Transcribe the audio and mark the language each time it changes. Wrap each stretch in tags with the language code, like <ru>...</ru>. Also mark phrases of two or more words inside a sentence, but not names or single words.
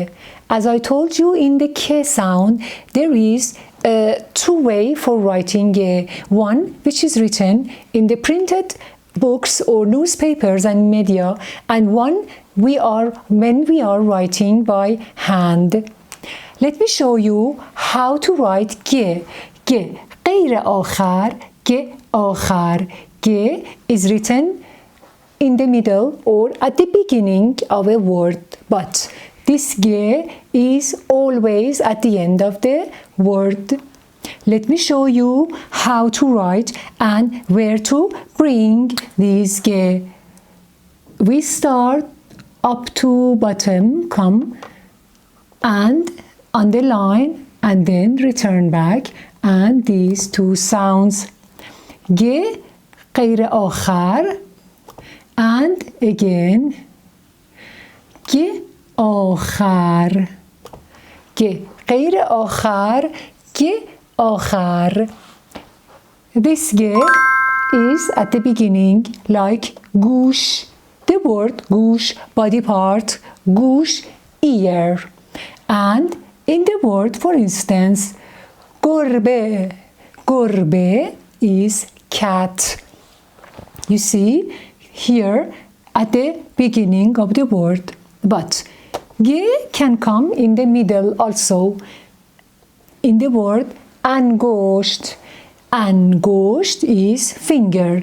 <en>As I told you in the K sound, there is two ways for writing G. One which is written in the printed books or newspapers and media, and one when we are writing by hand. Let me show you how to write G.</en> <fa>G غیر آخر, G آخر.</fa> <en>G is written in the middle or at the beginning of a word, but this G is always at the end of the word. Let me show you how to write and where to bring this G. We start up to bottom, come and underline and then return back, and these two sounds G</en> <fa>غیر آخر</fa> <en>and again G آخر.</en> <fa>G غیر آخر, G آخر.</fa> <en>This G is at the beginning like گوش, the word گوش, body part, گوش, ear. And in the word, for instance, گربه, گربه is cat. You see here at the beginning of the word, but G can come in the middle also. In the word انگشت, انگشت is finger.</en>